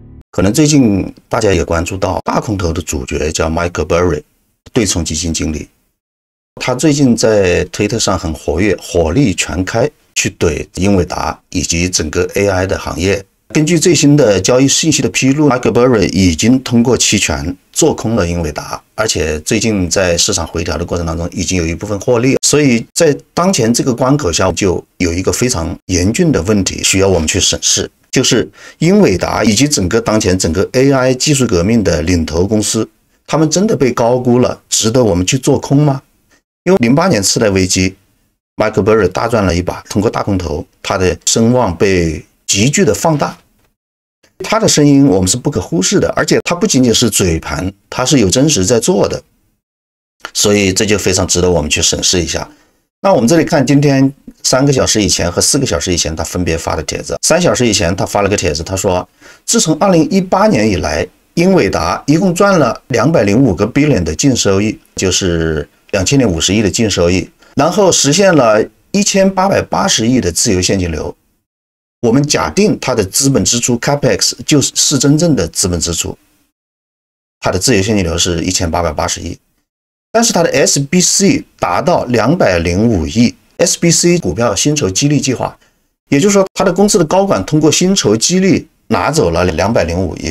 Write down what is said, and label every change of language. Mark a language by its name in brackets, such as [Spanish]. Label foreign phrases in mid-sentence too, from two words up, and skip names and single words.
[Chinese] 可能最近大家也關注到大空頭的主角叫 Michael Burry， 對冲基金經理。他最近在推特上很活躍，火力全開去怼英偉達以及整個 AI 的行業。根據最新的交易信息的披露， Michael Burry 已經通過期權做空了英偉達，而且最近在市場回調的過程當中已经有一部分獲利。所以在當前這個關口下，就有一個非常嚴峻的問題需要我們去審視，就是英偉達以及整個當前整個 AI 技術革命的領頭公司，他們真的被高估了，值得我們去做空嗎？因为08年次貸危機 Michael Burry 大賺了一把，通過大空頭，他的聲望被急劇的放大，他的聲音我們是不可忽視的，而且他不僅僅是嘴盤，他是有真實在做的，所以這就非常值得我們去審視一下。那我們這裡看今天3 個小時以前和4個小時以前他分別發的帖子。3小時以前他發了個帖子，他說自從2018年以來，英偉達一共賺了205個 billion 的淨收益，就是2050億的淨收益，然後實現了1880億的自由現金流。我們假定它的資本支出 Capex 就是真正的資本支出，它的自由現金流是1880億，但是它的 SBC 達到205億。SBC 股票薪酬激勵計劃，也就是說它的公司的高管通過薪酬激勵拿走了205億。